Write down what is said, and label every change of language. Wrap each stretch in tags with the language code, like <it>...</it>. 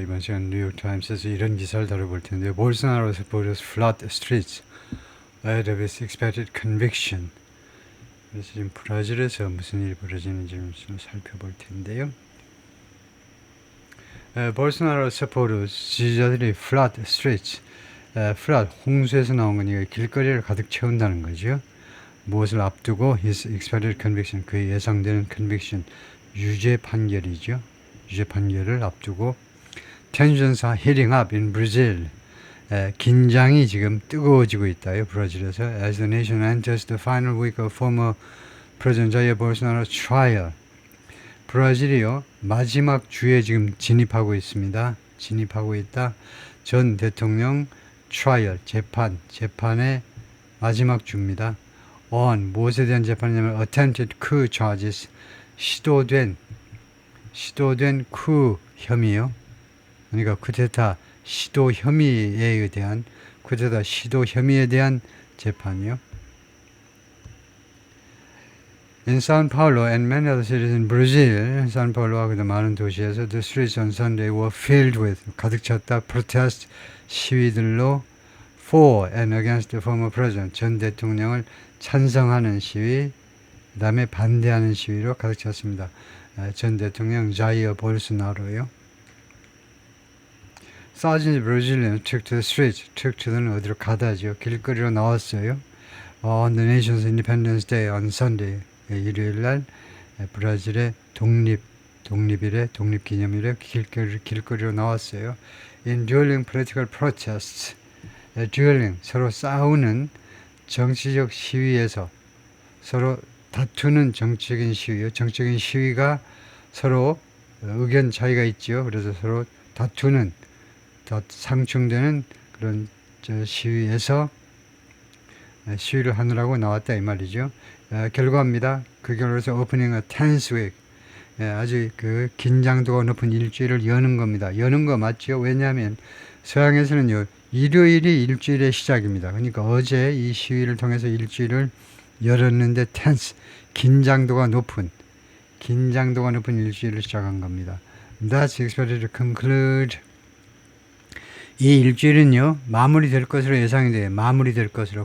<ko>이번 시간 뉴욕타임스에서 이런 기사를 다뤄볼 텐데요.</ko> <en>볼소나로 supporters flood streets ahead of his expected conviction.</en> <ko>그래서 지금 브라질에서 무슨 일이 벌어지는지 좀 살펴볼 텐데요. 볼소나로</ko> <en>supporters</en> <ko>지지자들이</ko> <en>flood streets, flood</en> <ko>홍수에서 나온 거니까 길거리를 가득 채운다는 거죠. 무엇을 앞두고</ko> <en>his expected conviction,</en> <ko>그의 예상되는 conviction, 유죄 판결이죠. 유죄 판결을 앞두고</ko> <en>tensions are heating up in Brazil.</en> <ko>긴장이 지금 뜨거워지고 있다요.</ko> <en>브라질에서 as the nation enters the final week of former President Jair Bolsonaro's trial.</en> <ko>브라질이요 마지막 주에 지금 진입하고 있습니다. 진입하고 있다. 전 대통령 trial 재판의 마지막 주입니다. on 무엇에 대한 재판이냐면</ko> <en>attempted coup charges</en> <ko>시도된 coup 혐의요. 그러니까 쿠데타 시도 혐의에 대한 쿠데타 시도 혐의에 대한 재판이요.</ko> <en>In São Paulo and many other cities in Brazil,</en> <ko>산파울로와 그도 많은 도시에서</ko> <en>the streets on Sunday were filled with</en> <ko>가득 찼다</ko> <en>protest</en> <ko>시위들로</ko> <en>for and against the former president</en> <ko>전 대통령을 찬성하는 시위, 그다음에 반대하는 시위로 가득 찼습니다. 전 대통령 자이어 볼소나로요.</ko> <en>Thousands of Brazilians took to the streets. took to</en> <ko>는 어디로 가다죠. 길거리로 나왔어요.</ko> <en>On the nation's Independence Day on Sunday.</en> <ko>일요일날 브라질의 독립일에 독립기념일에 길거리로 나왔어요.</ko> <en>In dueling political protests.</en> <ko>dueling 서로 싸우는 정치적 시위에서 서로 다투는 정치적인 시위요. 정치적인 시위가 서로 의견 차이가 있죠. 그래서 서로 다투는 상충되는 그런 시위에서 시위를 하느라고 나왔다 이 말이죠. 결과입니다. 그 결과에서</ko> <en>opening a tense week,</en> <ko>아주 그 긴장도가 높은 일주일을 여는 겁니다. 여는 거 맞죠? 왜냐하면 서양에서는요 일요일이 일주일의 시작입니다. 그러니까 어제 이 시위를 통해서 일주일을 열었는데 tense 긴장도가 높은 일주일을 시작한 겁니다.</ko> <en>That's expected to conclude.</en> <ko>이 일주일은요 마무리될 것으로 예상이 돼요. 마무리될 것으로.</ko>